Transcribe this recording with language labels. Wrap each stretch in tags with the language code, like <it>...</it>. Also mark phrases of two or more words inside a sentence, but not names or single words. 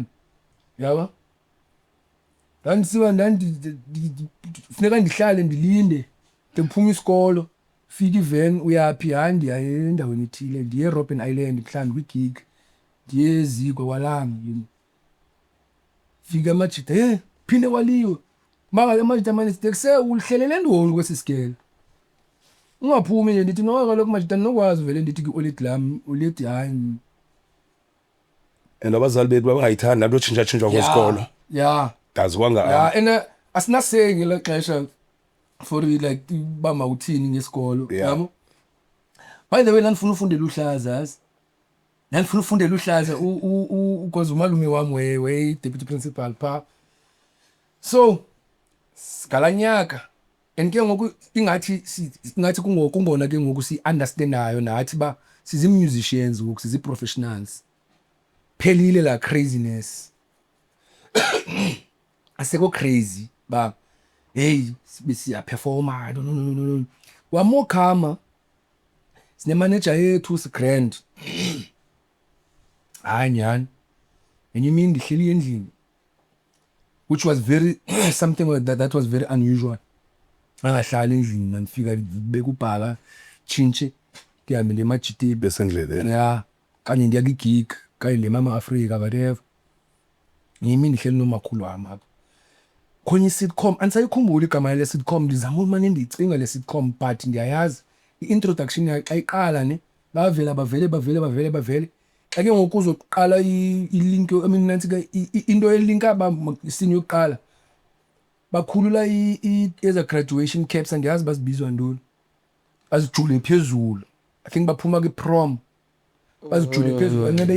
<xh>Yabo dandisiwa funeka ndihlale ndilinde ndiphuma isikolo fika iveni uyaphi hayi ndiya endaweni ethile ndiye Robben Island mhlawumbi kwigig ndiye eziko kwalangi fika amajita phinde waliwe maka amajita manje sitekuse ulihlelele ntoni kwesisigelo ungaphumi nje ndithi no kaloku majita nokwazi vele ndithi ki-olid lam ulithi hayi And abazali bethu babangayithandi nato tshintsha kwesikolo. yeah Daziwanga yeah and asinaseke ngelo xesha</xh> <en>for like</en> <xh>ba mawuthini ngesikolo yabo.</xh> <en>By the way</en> <xh>nandifuna ufundela uhlaza nandifuna ufundela uhlaza because umalume wami we deputy principal pha. So sigalanyaka and ke ngoku ingathi kungona ke ngoku si-understandayo nathi ba sizi-musicians ngoku sizi-professionals phelile la craziness aseko crazy ba hey siyaperforma no wamo khama sine manager yethu sigrand hayi nyani enye imini ndihleli endlini</xh> <en>which was very something that was very unusual</en> <xh>angahlali endlini mandifika bekubhala tshintshe ngihambele emajitini besendleleni ya kanye ndiya kwi-gig kanye le Mama Africa whatever ngiyimi ndihleli nomakhulu wami apha khona i-sitcom andisayikhumbuli igama le sitcom ndizama umane ndiyicinga le sitcom but ndiyayazi i-introduction ayiqala ne bavele xa ke ngoku uzoqala ilink</xh> <en>I mean</en> <xh>nantsika into elinka isini yokuqala bakhulula eza</xh> <en>graduation caps</en> <xh>andiyazi bazibizwa ntoni bazijule phezulu</xh> <en>I think</en> <xh>baphuma kwi-prom bazijule phezulu anebe</xh>